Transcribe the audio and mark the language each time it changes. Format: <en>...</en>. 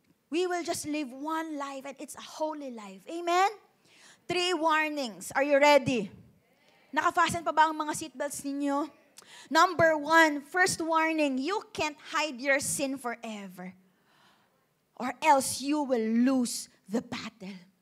<en>We will just live one life and it's a holy life. Amen? 3 warnings. Are you ready?</en> <tl>Nakafasten pa ba ang mga seatbelts ninyo?</tl> <en>Number 1, first warning, you can't hide your sin forever. Or else you will lose the battle.</en>